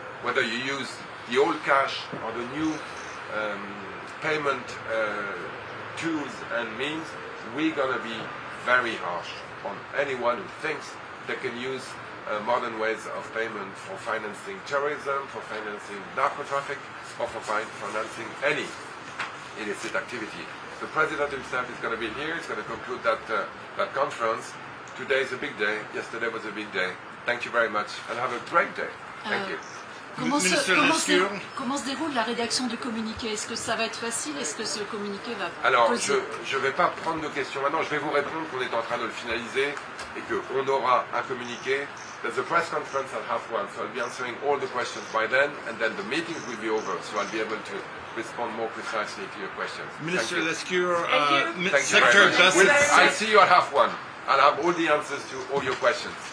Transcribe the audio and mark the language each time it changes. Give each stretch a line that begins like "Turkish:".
English: Whether you use the old cash or the new payment tools and means, we're going to be very harsh on anyone who thinks they can use modern ways of payment for financing terrorism, for financing narco-traffic, or for financing any illicit activity. The President himself is going to be here. He's going to conclude that conference. Today is a big day. Yesterday was a big day. Thank you very much and have a great day. Thank you.
French: Comment se déroule la rédaction du communiqué? Est-ce que ça va être facile? Est-ce que ce communiqué va Alors, je ne vais pas prendre de questions maintenant. Je vais vous répondre qu'on est en train de le finaliser et qu'on aura un communiqué.
English: There's a press conference at half 1, so I'll be answering all the questions by then, and then the meetings will be over, so I'll be able to respond more precisely to your questions. Minister Lescure, Secretary Best. I'll see you at half 1. I'll have all the answers to all your questions.